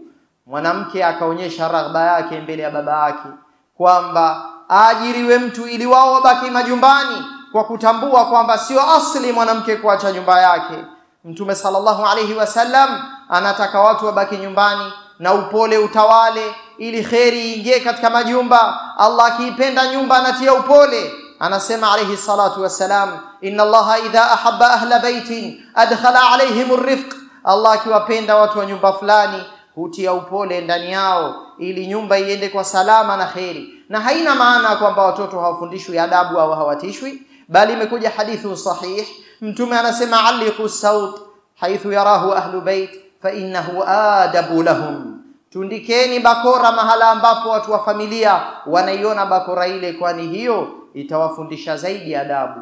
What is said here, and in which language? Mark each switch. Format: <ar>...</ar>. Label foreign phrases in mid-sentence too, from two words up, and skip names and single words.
<sw>Mwanamke akaonyesha raghba yake mbele ya baba yake kwamba aajiriwe mtu ili wao wabaki majumbani, kwa kutambua kwamba sio asli mwanamke kuacha nyumba yake. Mtume</sw> <ar>صلى الله عليه وسلم</ar> <sw>anataka watu wabaki nyumbani na upole utawale, ili kheri iingie katika majumba. Allah akiipenda nyumba anatia upole.</sw> <ar>Anasema عليه الصلاة والسلام، إن الله إذا أحب أهل بيت أدخل عليهم الرفق,</ar> <sw>Allah akiwapenda watu wa nyumba fulani hutia upole ndani yao ili nyumba iende kwa salama na kheri. Na haina maana kwamba watoto hawafundishwi adabu au hawatishwi, bali imekuja</sw> <ar>حديث صحيح,</ar> <sw>mtume anasema</sw> <ar>علقوا السوط حيث يراه أهل البيت فإنه أدب لهم,</ar> <sw>tundikeni bakora mahala ambapo watu wa familia wanaiona bakora ile, kwani hiyo itawafundisha zaidi adabu.</sw>